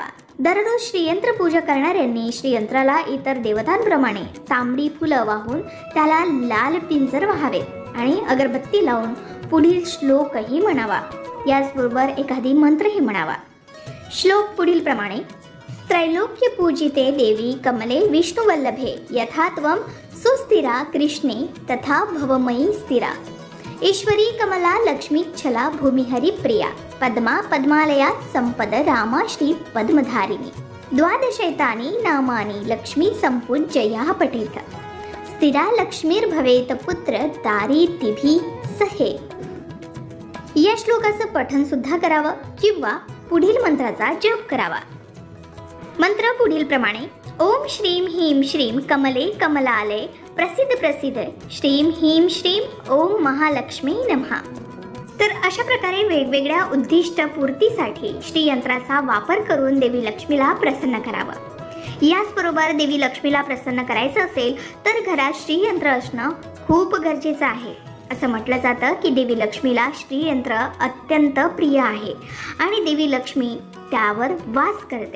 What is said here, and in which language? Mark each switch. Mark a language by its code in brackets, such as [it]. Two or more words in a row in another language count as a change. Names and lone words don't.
[mr] दररोज श्रीयंत्र पूजा करणाऱ्यांनी श्रीयंत्राला इतर देवतांप्रमाणे तांबडी फुलं वाहून त्याला लाल पिंजर वहावेत आणि अगरबत्ती लावून पुढील श्लोकही म्हणावा. याचबरोबर एखादी मंत्रही म्हणावा. श्लोक पुढील प्रमाणे: [sa] त्रैलोक्य पूजिते देवी कमले विष्णुवल्लभे यथा त्वं सुस्थिरा कृष्णे तथा भवमयी स्थिरा. ईश्वरी कमला लक्ष्मी छला भूमिहरी प्रिया पद्मा पद्मालया संपद रामा श्री पद्मधारिणी. द्वादशैतानि नामानि लक्ष्मी संपूज्यया पठेत. स्थिरा लक्ष्मीर्भवेत पुत्र दारिद्र्यभिः सहे. [mr] या श्लोकाचं पठण सुद्धा करावं किंवा पुढील मंत्राचा जप करावा। मंत्र पुढील प्रमाणे: [sa] ओम श्रीम ह्रीम श्रीम कमले कमलालय प्रसिद्ध प्रसिद्ध श्रीम ह्रीम श्रीम ओम महालक्ष्मी नमः। [mr] तर अशा प्रकारे वेगवेगळ्या उद्दिष्ट पूर्तीसाठी श्रीयंत्राचा वापर करून देवी लक्ष्मीला प्रसन्न करावं। याचबरोबर देवी लक्ष्मीला प्रसन्न करायचं असेल तर घरात श्रीयंत्र असणं खूप गरजेचं आहे। असं म्हटलं जातं की देवी लक्ष्मीला श्रीयंत्र अत्यंत प्रिय आहे आणि देवी लक्ष्मी त्यावर वास करते।